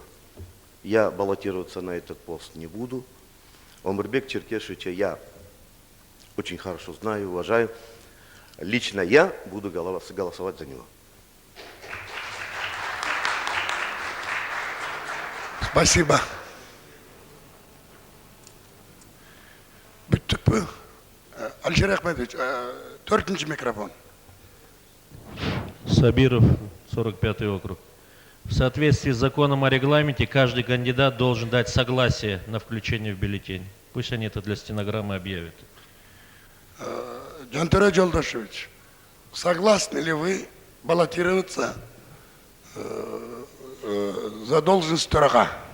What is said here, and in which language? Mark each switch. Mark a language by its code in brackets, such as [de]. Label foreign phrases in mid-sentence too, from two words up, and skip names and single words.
[ru] Я баллотироваться на этот пост не буду. Омурбек Черкешевича я очень хорошо знаю, уважаю. Лично я буду голосовать за него. Спасибо. [ky] Бүттүкпү? Алишер Ахмедович, 4-нчи микрофон. Сабиров, [ru] 45-й округ. В соответствии с законом о регламенте, каждый кандидат должен дать согласие на включение в бюллетень. Пусть они это для стенограммы объявят. Жантөре Жолдошевич, согласны ли вы баллотироваться за должность төрага?